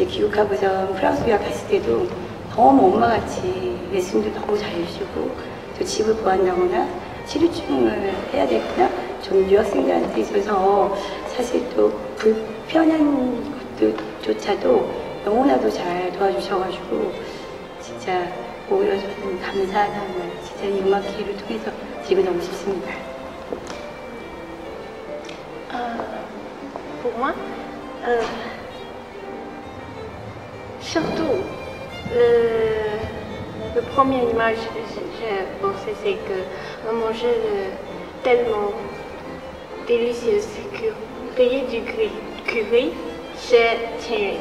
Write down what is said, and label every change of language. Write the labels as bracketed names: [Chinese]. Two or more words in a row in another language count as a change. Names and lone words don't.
[Korean] 귀국하고서 프랑스 유학 갔을 때도 너무 엄마같이 레슨도 너무 잘해주시고 또 집을 구한다거나 치료증을 해야 되거나 전 유학생들한테 있어서 사실 또 불편한 것조차도 너무나도 잘 도와주셔가지고 진짜 오히려 저는 감사하다는 말 진짜 이 음악 기회를 통해서 드리고 너무 싶습니다. [French] Pour moi, surtout la première image que j'ai pensé, c'est que on mangeait tellement délicieux curry du curry chez Thierry.